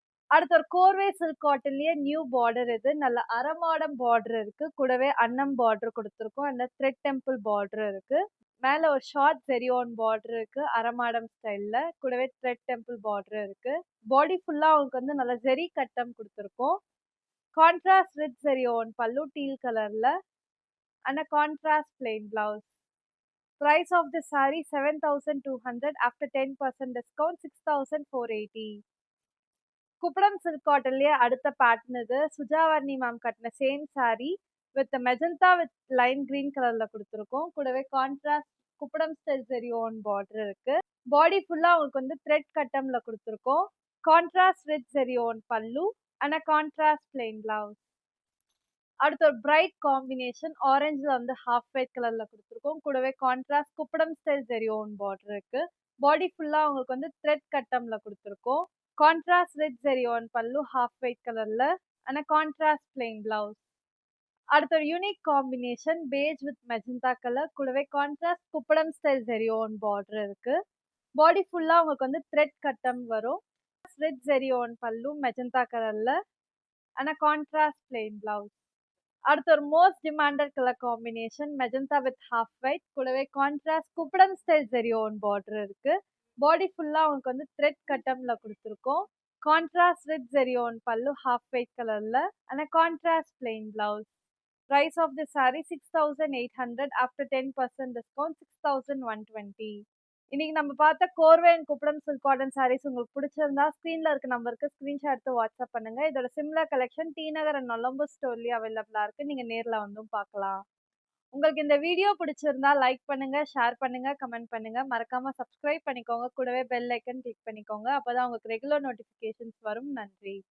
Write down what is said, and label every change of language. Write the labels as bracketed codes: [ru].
[ta] அடுத்து ஒரு கோர்வே silk காட்டன்லயே new border இது நல்ல அரமாடம் பார்டர் இருக்கு. கூடவே அன்னம் பார்டர் கொடுத்துருக்கோம் அண்ட் த்ரெட் டெம்பிள் பார்டர் இருக்கு. மேல ஒரு ஷார்ட் ஜெரியோன் பார்டர் இருக்கு. அரமாடம் ஸ்டைல்ல. கூடவே த்ரெட் டெம்பிள் பார்டர் இருக்கு. பாடி ஃபுல்லா உங்களுக்கு வந்து நல்ல ஜெரி கட்டம் குடுத்துருக்கோம். கான்ட்ராஸ்ட் ரிச் ஜெரியோன் பல்லு டீல் கலர்ல [en] and a contrast plain blouse. Price of the saree 7,200 after 10% discount 6,480. [ta] Kuppadam silk காட்டன்லயே அடுத்த பேட்டர்ன் இது. சுஜாவர்ணி மேம் கட்டின same saree with magenta with Lime green கலர்ல குடுத்துருக்கோம். கூடவே கான்ட்ராஸ்ட் குப்படம் ஸ்டைல் ஜெரியோன் பார்டர் இருக்கு. பாடி ஃபுல்லா உங்களுக்கு வந்து த்ரெட் கட்டம்ல குடுத்துருக்கோம். கான்ட்ராஸ்ட் ரிச் ஜெரியோன் பல்லு [en] and a contrast plain blouse. [ta] அடுத்து ஒரு பிரைட் காம்பினேஷன் ஆரஞ்சுல வந்து ஹாஃப் ஒயிட் கலர்ல குடுத்துருக்கோம். கூடவே கான்ட்ராஸ்ட் குப்படம் ஸ்டைல் ஜெரியோன் பார்டர் இருக்கு. பாடி ஃபுல்லா உங்களுக்கு வந்து த்ரெட் கட்டம்ல குடுத்துருக்கோம். கான்ட்ராஸ்ட் ரிச் ஜெரியோன் பல்லு ஹாஃப் ஒயிட் கலர்ல [en] and a contrast plain blouse. [ta] அடுத்து ஒரு unique combination page with magenta colour. கூடவே கான்ட்ராஸ்ட் குப்படம் ஸ்டைல் ஜெரியோன் பார்டர் இருக்கு. பாடி ஃபுல்லா உங்களுக்கு வந்து த்ரெட் கட்டம் வரும். ரிச் ஜெரியோன் பல்லு மெஜந்தா கலர்ல [en] and a contrast plain blouse. [ta] அடுத்து ஒரு most demanded colour combination magenta with half white. கூடவே கான்ட்ராஸ்ட் குப்படம் ஸ்டைல் ஜெரியோன் பார்டர் இருக்கு. பாடி ஃபுல்லா உங்களுக்கு வந்து த்ரெட் கட்டம்ல குடுத்துருக்கோம். கான்ட்ராஸ்ட் ரிச் ஜெரியோன் பல்லு ஹாஃப் ஒயிட் கலர்ல [en] and a contrast plain blouse. Price of the saree 6,800 after 10% discount 6,120. [ta] இன்னைக்கு நம்ம பார்த்த கோர்வை and Kuppadam silk cotton saris உங்களுக்கு பிடிச்சிருந்தா ஸ்க்ரீன்ல இருக்க நம்பருக்கு ஸ்கிரீன்ஷாட் எடுத்து வாட்ஸ்அப் பண்ணுங்க. இதோட similar collection D Nagar and Nolambur ஸ்டோர்லயே அவைலபிளா இருக்கு. நீங்க நேர்ல வந்தும் பார்க்கலாம். உங்களுக்கு இந்த வீடியோ பிடிச்சிருந்தா லைக் பண்ணுங்க, ஷேர் பண்ணுங்க, கமெண்ட் பண்ணுங்க. மறக்காம சப்ஸ்கிரைப் பண்ணிக்கோங்க. கூடவே பெல் ஐக்கன் கிளிக் பண்ணிக்கோங்க. அப்பதான் உங்களுக்கு ரெகுலர் நோட்டிபிகேஷன்ஸ் வரும். நன்றி.